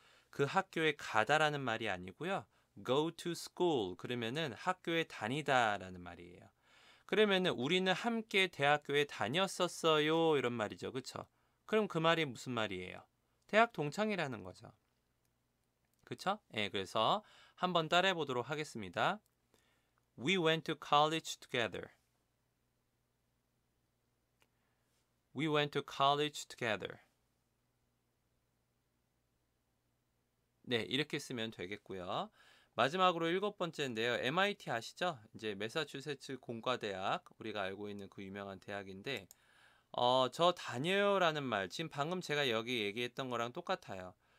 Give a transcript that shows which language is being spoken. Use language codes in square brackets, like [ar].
[ko] 그 학교에 가다라는 말이 아니고요. [en] go to school [ko] 그러면은 학교에 다니다라는 말이에요. 그러면은 우리는 함께 대학교에 다녔었어요 이런 말이죠. 그쵸? 그럼 그 말이 무슨 말이에요? 대학 동창이라는 거죠. 그쵸? 예, 그래서 한번 따라해 보도록 하겠습니다. [en] We went to college together. We went to college together. [ko] 네, 이렇게 쓰면 되겠고요. 마지막으로 7번째인데요. MIT 아시죠? 이제 매사추세츠 공과대학, 우리가 알고 있는 그 유명한 대학인데 저 다녀요라는 말, 지금 방금 제가 여기 얘기했던 거랑 똑같아요.